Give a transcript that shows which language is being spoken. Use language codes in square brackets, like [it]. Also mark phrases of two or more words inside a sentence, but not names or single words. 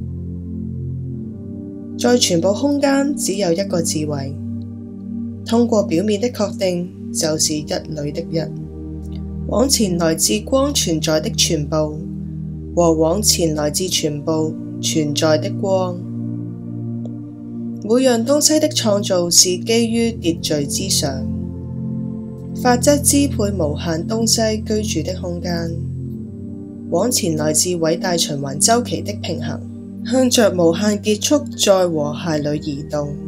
[zh] 在全部空間只有一個智慧，通過表面的確定就是一裏的一，往前來自光存在的全部和往前來自全部存在的光。每樣東西的創造是基於秩序之上，法則支配無限東西居住的空間，往前來自偉大循環週期的平衡，向着無限結束在和諧裏移動。